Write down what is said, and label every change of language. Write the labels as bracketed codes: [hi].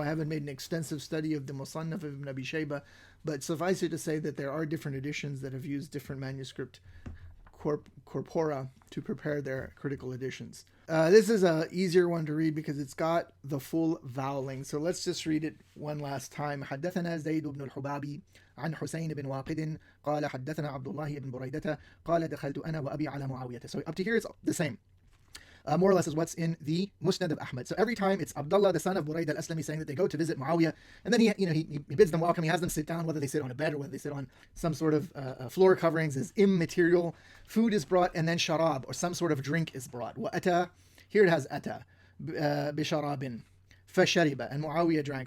[en] I haven't made an extensive study of the Musannaf of Abi Shayba, but suffice it to say that there are different editions that have used different manuscript corpora to prepare their critical editions. This is an easier one to read because it's got the full voweling. So let's just read it one last time. [ar] حدثنا زيد بن الحبابي عن حسين بن واقد قال حدثنا عبد الله بن بريدة قال دخلت أنا وأبي على معاوية. [en] So up to here it's the same. More or less is what's in the Musnad of Ahmad. So every time it's Abdullah, the son of Buraidah al-Aslami, saying that they go to visit Muawiyah, and then he bids them welcome. He has them sit down, whether they sit on a bed or whether they sit on some sort of floor coverings is immaterial. Food is brought, and then sharab, or some sort of drink is brought. Wa'ata, here it has ata, bisharabin, fashariba, and Muawiyah drank.